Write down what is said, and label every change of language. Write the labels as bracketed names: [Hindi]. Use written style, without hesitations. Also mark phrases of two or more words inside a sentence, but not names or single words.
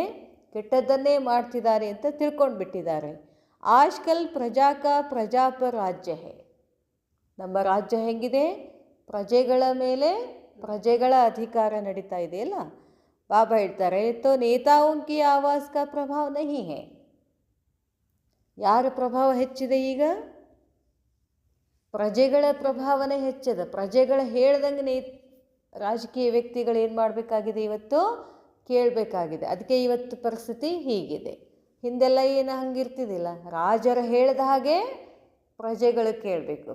[Kannada] ಕೆಟ್ಟದ್ದನ್ನೇ ಮಾಡ್ತಿದ್ದಾರೆ ಅಂತ ತಿಳ್ಕೊಂಡು ಬಿಟ್ಟಿದ್ದಾರೆ. [Hindi] आजकल प्रजाप राज्य है. [Kannada] ನಮ್ಮ ರಾಜ್ಯ ಹೆಂಗಿದೆ? ಪ್ರಜೆಗಳ ಮೇಲೆ ಪ್ರಜೆಗಳ ಅಧಿಕಾರ ನಡೀತಾ ಇದೆಯಲ್ಲ. ಬಾಬಾ ಹೇಳ್ತಾರೆ, [Hindi] ತೋ ನೇತಾओं की आवाज़ का प्रभाव नहीं है. [Kannada] ಯಾರ ಪ್ರಭಾವ ಹೆಚ್ಚಿದೆ ಈಗ? ಪ್ರಜೆಗಳ ಪ್ರಭಾವನೆ ಹೆಚ್ಚಿದೆ. ಪ್ರಜೆಗಳು ಹೇಳ್ದಂಗೆ ರಾಜಕೀಯ ವ್ಯಕ್ತಿಗಳು ಏನು ಮಾಡಬೇಕಾಗಿದೆ? ಇವತ್ತು ಕೇಳಬೇಕಾಗಿದೆ. ಅದಕ್ಕೆ ಇವತ್ತು ಪರಿಸ್ಥಿತಿ ಹೀಗಿದೆ. ಹಿಂದೆಲ್ಲ ಏನು ಹಂಗಿರ್ತಿದ್ದಿಲ್ಲ. ರಾಜರು ಹೇಳಿದ ಹಾಗೆ ಪ್ರಜೆಗಳು ಕೇಳಬೇಕು.